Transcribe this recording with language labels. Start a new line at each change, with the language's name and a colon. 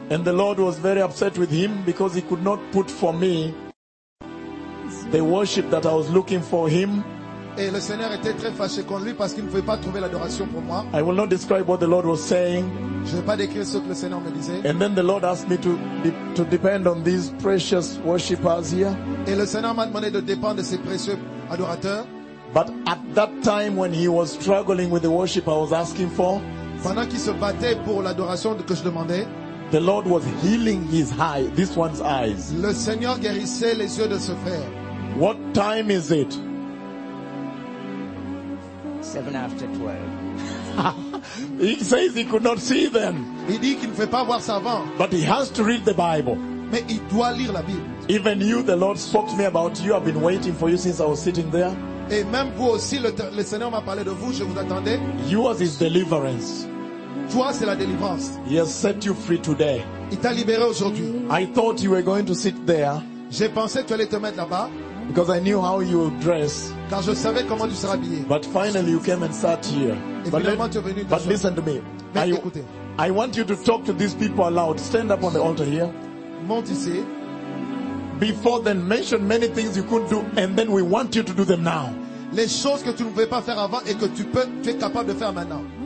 English: And the Lord was very upset with him because he could not put for me the worship that I was looking for him.
French: Et le Seigneur était très fâché contre lui parce qu'il ne pouvait pas trouver l'adoration pour moi.
English: I will not describe what the Lord was saying.
French: Je ne vais pas décrire ce que le Seigneur me disait.
English: And then the Lord asked me to depend on these precious worshippers here.
French: Et le Seigneur m'a demandé de dépendre de ces précieux adorateurs.
English: But at that time when he was struggling with the worship I was asking for,
French: pendant qu'il se battait pour l'adoration que je demandais,
English: the Lord was healing his eye, this one's eyes.
French: Le Seigneur guérissait les yeux de ce frère.
English: What time is it? 7 after 12. He says he could not see them.
French: Il dit qu'il ne fait pas voir ça avant.
English: But he has to read the Bible.
French: Mais il doit lire la Bible.
English: Even you, the Lord spoke to me about you. I've been waiting for you since I was sitting there.
French: Et même vous aussi, le Seigneur m'a parlé de vous. Je vous attendais.
English: You are his deliverance.
French: Toi, c'est la délivrance.
English: He has set you free today.
French: Il t'a libéré aujourd'hui.
English: I thought you were going to sit there.
French: J'ai pensé que tu allais te mettre là-bas.
English: Because I knew how you would dress.
French: Car je savais comment tu serais habillé.
English: But finally you came and sat here. But listen to me. I want you to talk to these people aloud. Stand up on the altar here.
French: Monte ici.
English: Before then, mention many things you couldn't do, and then we want you to do them now.
French: les choses que tu ne pouvais pas faire avant et que tu es capable de faire maintenant.